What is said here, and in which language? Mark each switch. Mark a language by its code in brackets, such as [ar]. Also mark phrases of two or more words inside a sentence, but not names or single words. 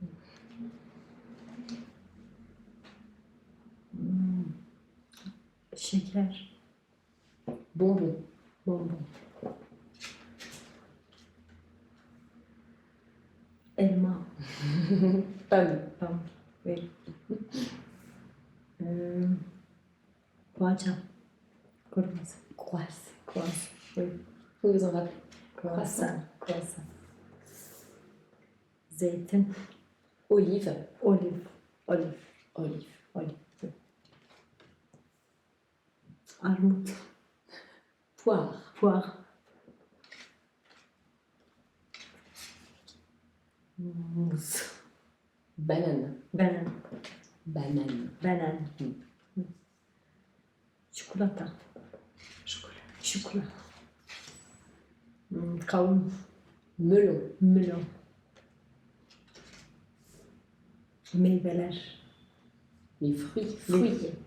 [tr] Şeker. [fr] Bonbon. Bonbon. Elma. Pomme. Pomme. Oui. [tr] Poğaça. Kırmızı. [fr] Croissant. Croissant. Oui. Vous vous en rappelez? Croissant. Croissant. [tr] Zeytin. [fr] Olive. Olive. Olive. Olive. Olive. [tr] Armut. [fr] Poire. Poire. Muz. Banane. Banane. Banane. Banane. [tr] Çikolata. [fr] Chocolat. [tr] Çikolata. Kavun. [fr] Melon. Melon. Meyveler. Les fruits. Fruits.